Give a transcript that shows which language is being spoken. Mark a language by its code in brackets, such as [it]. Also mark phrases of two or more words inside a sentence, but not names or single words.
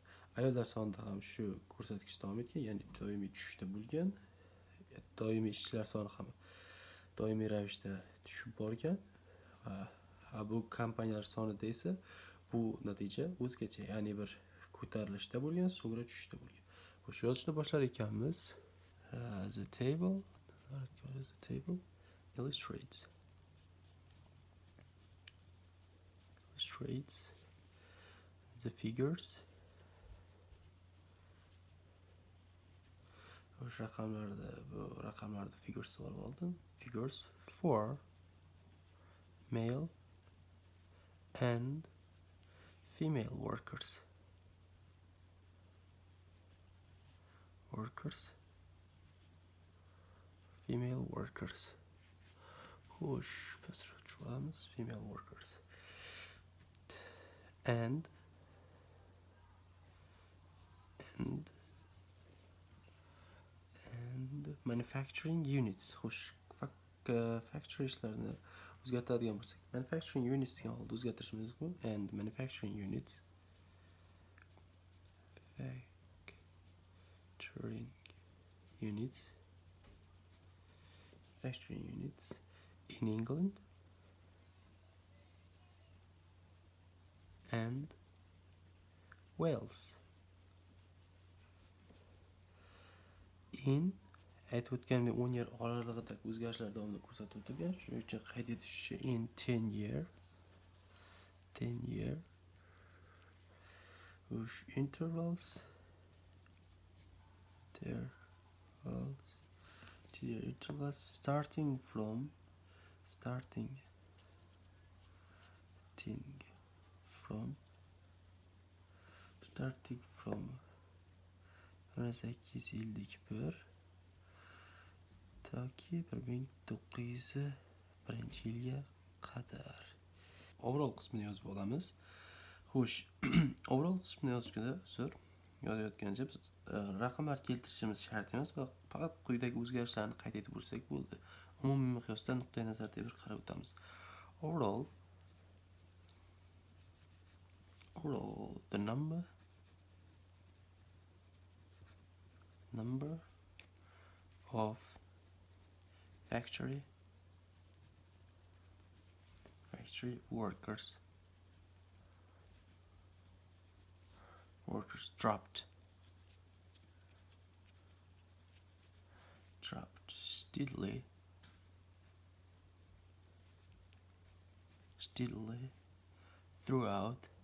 [uz] Ayollar sonida ham shu ko'rsatkich davom etgan, ya'ni doimiy tushishda bo'lgan. Doimiy ishchilar soni ham doimiy ravishda tushib borgan. Va bu kompaniyalar sonida esa bu natija o'zgacha, ya'ni bir ko'tarilishda bo'lgan, so'ngra tushishda bo'lgan. Xo'sh, yozishni boshlar ekanmiz. [en] The table illustrates the figures. [uz] Xo'sh, raqamlarda figures olib oldim. [en] Figures for male and female workers. Female workers. [uz] Xo'sh, pastroqamiz [en] female workers. And manufacturing units. [uz] Xo'sh, factory ishlarini o'zgartiradigan bo'lsak, [en] manufacturing units [uz] degan holda o'zgartirishimiz mumkin. [en] And manufacturing units in England and Wales. [uz] Aytib o'tganimdek 10 yil oralig'idagi o'zgarishlar davomida ko'rsatib o'tilgan. Shuning uchun qayd etish 10 year. [en] Which intervals starting from [uz] toki 1901-yilga qadar. Overall qismini yozib olamiz. Xo'sh, overall qismini yozayotganda biz raqamlar keltirishimiz shart emas va faqat quyidagi o'zgarishlarni qayd etib o'tsak bo'ldi. Umumiy miqyosda nuqtai nazarda bir qarab o'tamiz. [en] Overall, the number of factory workers dropped steadily throughout